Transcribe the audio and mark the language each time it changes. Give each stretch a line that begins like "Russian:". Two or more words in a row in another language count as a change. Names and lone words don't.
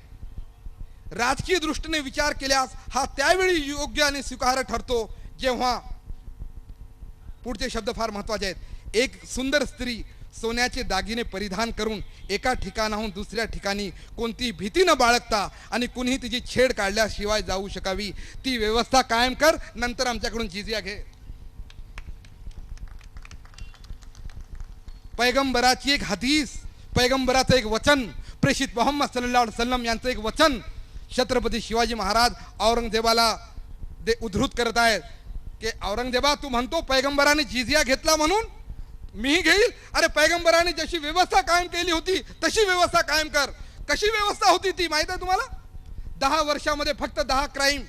Marathi: राजकीय दृष्टीने विचार केल्यास हा त्यावेळी योग्य आणि स्वीकार्य ठरतो जेव्हा, पुढचे शब्द फार महत्वाचे आहेत, एक सुंदर स्त्री सोन्याचे दागिने परिधान करून एका ठिकाणाहून दुसऱ्या ठिकाणी कोणतीही भीती न बाळगता आणि कुणीही तिची छेड काढल्याशिवाय जाऊ शकावी. ती व्यवस्था कायम कर, नंतर आमच्याकडून जिझिया घे. पैगंबराची एक हदीस, पैगंबराचं एक वचन, प्रेषित मोहम्मद
Arabic: صلى الله عليه وسلم
Marathi: यांचं एक वचन छत्रपती शिवाजी महाराज औरंगजेबाला उद्धृत करत आहेत की औरंगजेबा तू म्हणतो पैगंबराने जिझिया घेतला म्हणून मीही घेईल. अरे पैगंबराने जशी व्यवस्था कायम केली होती तशी व्यवस्था कायम कर. कशी व्यवस्था होती ती माहित आहे तुम्हाला? 10 वर्षामध्ये फक्त 10 क्राईम.